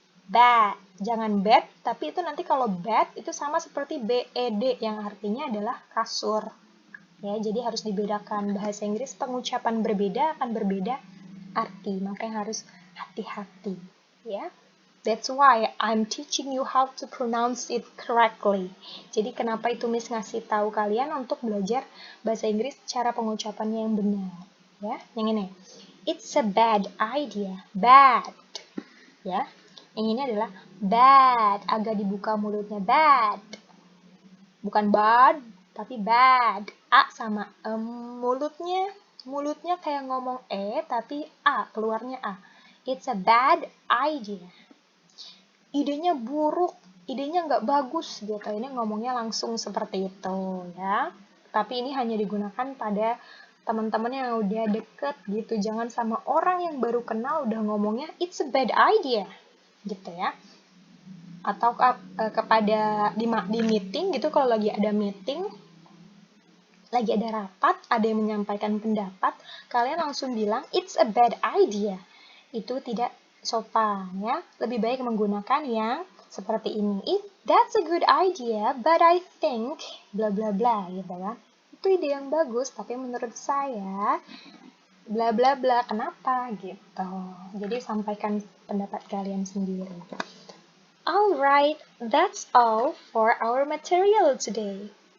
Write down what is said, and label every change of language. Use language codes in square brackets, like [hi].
[id] Bad, jangan bad, tapi itu nanti kalau bad itu sama seperti bed yang artinya adalah kasur. Ya, jadi harus dibedakan. Bahasa Inggris pengucapan berbeda akan berbeda arti, makanya harus hati-hati, ya. [en] That's why I'm teaching you how to pronounce it correctly. [id] Jadi kenapa itu Miss ngasih tahu kalian untuk belajar bahasa Inggris cara pengucapannya yang benar, ya. Yang ini. [en] It's a bad idea. Bad. Ya. [id] Yang ini adalah bad, agak dibuka mulutnya, bad. Bukan bad, tapi bad. A sama mulutnya kayak ngomong tapi A, keluarnya A. [en] It's a bad idea. [id] Idenya buruk, idenya nggak bagus gitu. Ini ngomongnya langsung seperti itu ya. Tapi ini hanya digunakan pada teman-teman yang udah deket gitu. Jangan sama orang yang baru kenal udah ngomongnya [en] it's a bad idea. [id] Gitu ya, atau kepada di meeting gitu, kalau lagi ada meeting, lagi ada rapat, ada yang menyampaikan pendapat, kalian langsung bilang [en] it's a bad idea. [id] Itu tidak sopan ya. Lebih baik menggunakan yang seperti ini. [en] That's a good idea, but I think bla bla bla gitu kan. [id] Itu ide yang bagus, tapi menurut saya bla bla bla, kenapa gitu. Jadi sampaikan pendapat kalian sendiri. [en] Alright, that's all for our material today.